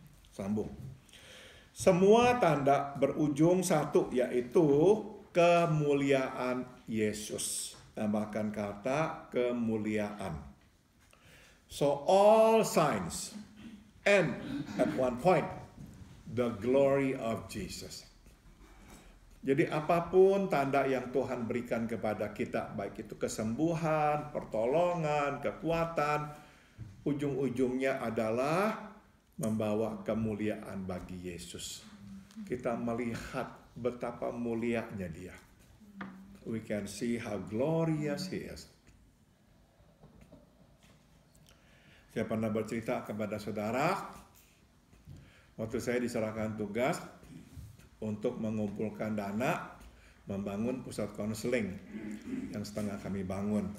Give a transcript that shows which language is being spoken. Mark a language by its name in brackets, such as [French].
[Indonesian] Sambung. Semua tanda berujung satu, yaitu kemuliaan Yesus. Tambahkan kata kemuliaan. [English] So all signs end at one point, the glory of Jesus. [Indonesian] Jadi apapun tanda yang Tuhan berikan kepada kita, baik itu kesembuhan, pertolongan, kekuatan, ujung-ujungnya adalah membawa kemuliaan bagi Yesus. Kita melihat betapa mulianya dia. [English] We can see how glorious he is. [Indonesian] Saya pernah bercerita kepada saudara, waktu saya diserahkan tugas untuk mengumpulkan dana, membangun pusat konseling yang setengah kami bangun.